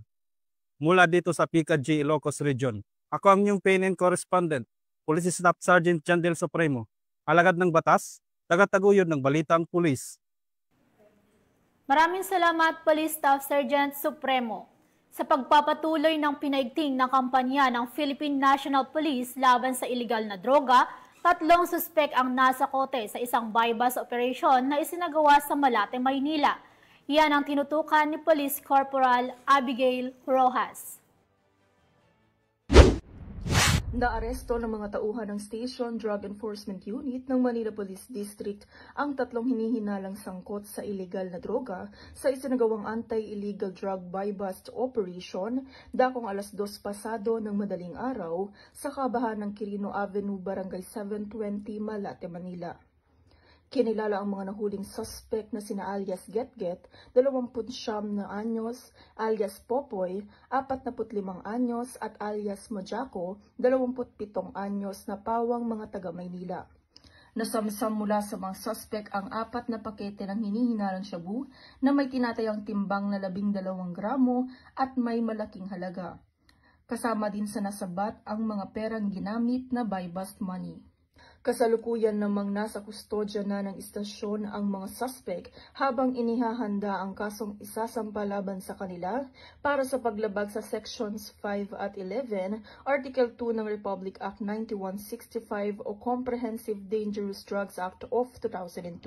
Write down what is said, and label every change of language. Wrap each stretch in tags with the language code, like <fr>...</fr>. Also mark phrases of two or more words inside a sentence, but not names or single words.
<tl>Mula dito sa PKG Ilocos Region, ako ang inyong PNN correspondent, Police Staff Sergeant Jandel Supremo, alagad ng batas, tagataguyod ng Balitang Pulis. Maraming salamat, Police Staff Sergeant Supremo. Sa pagpapatuloy ng pinaigting na kampanya ng Philippine National Police laban sa iligal na droga, 3 suspek ang nasa kote sa isang</tl> <en>buy-bust operation</en> <tl>na isinagawa sa Malate, Maynila. Yan ang tinutukan ni Police Corporal Abigail Rojas. Naaresto ng mga tauhan ng Station Drug Enforcement Unit ng Manila Police District ang 3 hinihinalang sangkot sa iligal na droga sa isinagawang</tl> <en>anti-illegal drug buy-bust operation</en> <tl>dakong alas 2 pasado ng madaling araw sa kabahan ng Quirino Avenue, Barangay 720, Malate, Manila. Kinilala ang mga nahuling suspect na sina alias Get-Get, 29 na anyos, alias Popoy, 45 anyos at alias Mojako, 27 anyos na pawang mga taga Maynila. Nasamsam mula sa mga suspect ang 4 na pakete ng hinihinalang shabu na may tinatayang timbang na 12 gramo at may malaking halaga. Kasama din sa nasabat ang mga perang ginamit na</tl> <en>buy-bust money.</en> <tl>Kasalukuyan namang nasa kustodya na ng istasyon ang mga suspect habang inihahanda ang kasong isasampa laban sa kanila para sa paglabag sa Sections 5 at 11, Article 2 ng Republic Act 9165 o Comprehensive Dangerous Drugs Act of 2002.</tl>